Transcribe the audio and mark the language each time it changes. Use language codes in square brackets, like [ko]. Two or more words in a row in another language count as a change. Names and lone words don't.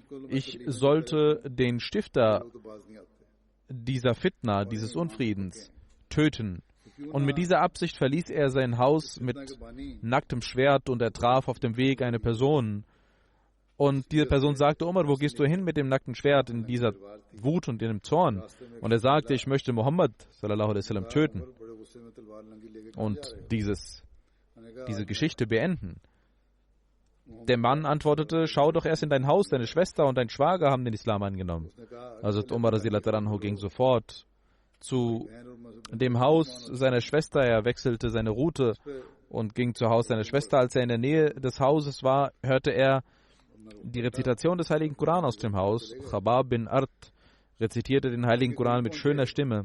[de] Ich sollte den Stifter dieser Fitna, dieses Unfriedens, töten. Und mit dieser Absicht verließ er sein Haus mit nacktem Schwert und er traf auf dem Weg eine Person. Und diese Person sagte, Umar, wo gehst du hin mit dem nackten Schwert in dieser Wut und in dem Zorn? Und er sagte, ich möchte Muhammad [ar] صلى الله عليه وسلم [de] töten und diese Geschichte beenden. Der Mann antwortete, schau doch erst in dein Haus, deine Schwester und dein Schwager haben den Islam angenommen. Also Umar [ar] رضي الله عنه [de] ging sofort zu dem Haus seiner Schwester, er wechselte seine Route und ging zu Haus seiner Schwester. Als er in der Nähe des Hauses war, hörte er die Rezitation des Heiligen Koran aus dem Haus. Khabab bin Art rezitierte den Heiligen Koran mit schöner Stimme.